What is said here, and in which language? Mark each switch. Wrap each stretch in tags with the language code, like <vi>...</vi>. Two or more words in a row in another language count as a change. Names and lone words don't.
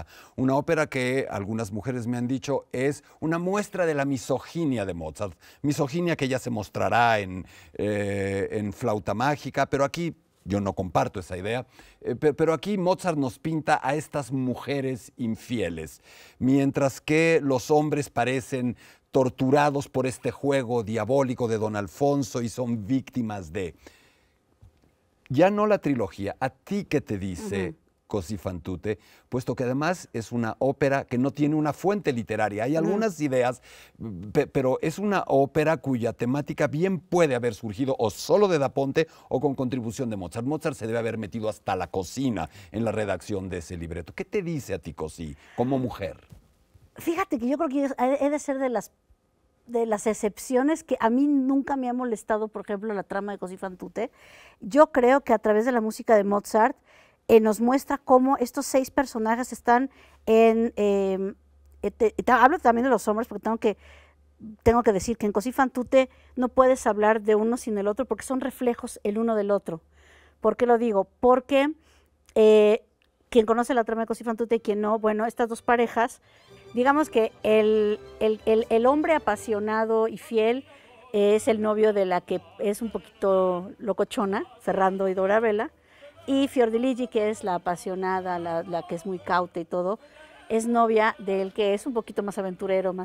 <es>una ópera que algunas mujeres me han dicho es una muestra de la misoginia de Mozart, misoginia que ya se mostrará en Flauta Mágica, pero aquí yo no comparto esa idea, pero aquí Mozart nos pinta a estas mujeres infieles, mientras que los hombres parecen torturados por este juego diabólico de Don Alfonso y son víctimas de... Ya no la trilogía, ¿a ti qué te dice</es> <it>Così fan tutte?</it> <es>Puesto que además es una ópera que no tiene una fuente literaria. Hay algunas ideas, pero es una ópera cuya temática bien puede haber surgido o solo de Da Ponte o con contribución de Mozart. Mozart se debe haber metido hasta la cocina en la redacción de ese libreto. ¿Qué te dice a ti, Così, como mujer? Fíjate que yo creo que he de ser de las excepciones que a mí nunca me ha molestado, por ejemplo, la trama de</es> <it>Così fan tutte.</it> <es>Yo creo que a través de la música de Mozart nos muestra cómo estos 6 personajes están en hablo también de los hombres porque tengo que decir que en</es> <it>Così fan tutte</it> <es>no puedes hablar de uno sin el otro porque son reflejos el uno del otro. ¿Por qué lo digo? Porque quien conoce la trama de</es> <it>Così fan tutte</it> <es>y quien no, bueno, estas dos parejas, digamos que el hombre apasionado y fiel es el novio de la que es un poquito locochona, Ferrando y Dorabella, y Fiordiligi, que es la apasionada, la que es muy cauta y todo, es novia del que es un poquito más aventurero, más.</es>